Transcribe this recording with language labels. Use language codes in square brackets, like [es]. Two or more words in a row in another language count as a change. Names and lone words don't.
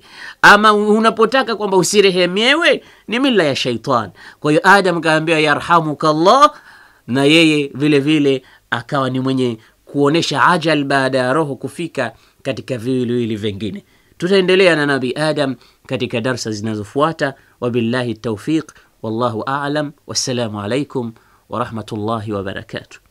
[sw] Ama unapotaka kwamba usirehemewe ni mila ya shaitan. Kwa hiyo Adam akaambia yarhamukallah, na yeye vile vile akawa ni mwenye kuonesha ajal baada ya roho kufika katika viwiliwili vingine. Tutaendelea na Nabii Adam katika darasa zinazofuata. [ar] وبالله التوفيق والله أعلم والسلام عليكم ورحمة الله وبركاته.